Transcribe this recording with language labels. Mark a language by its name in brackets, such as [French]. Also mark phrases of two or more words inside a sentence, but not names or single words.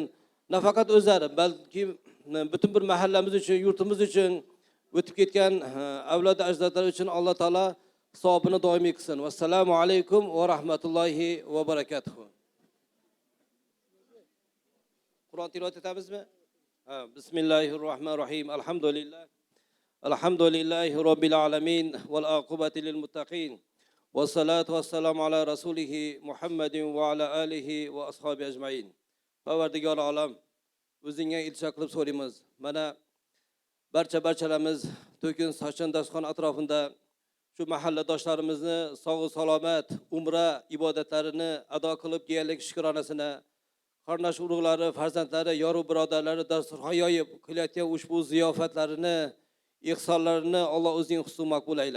[Uzbek] Nafaqat o'zlari, balki butun bir mahallamiz uchun, yurtimiz uchun, o'tib ketgan avlod ajdodlar uchun Alloh taolo savobini doimiy qilsin. [Arabic] والسلام عليكم ورحمة الله وبركاته. [Uzbek] Qur'on tilovat etamizmi? [Arabic] بسم الله الرحمن الرحيم. الحمد لله. الحمد لله رب العالمين والعاقبة للمتقين. والصلاة والسلام على رسوله محمد وعلى آله وأصحابه أجمعين. [Uzbek] Parvardigor olam, o'zingga iltijo qilib so'raymiz. Mana barchalarimiz to'kin sochin dasturxon atrofida shu mahalladoshlarimizni sog' salomat umra ibodatlarini ado qilib kelganlik shukronasini, qardosh urug'lari, farzandlari, yoru birodarlari dasturxon yoyib qilayotgan ushbu ziyofatlarini, ihsonlarini Alloh o'zing husul maqbul ayla.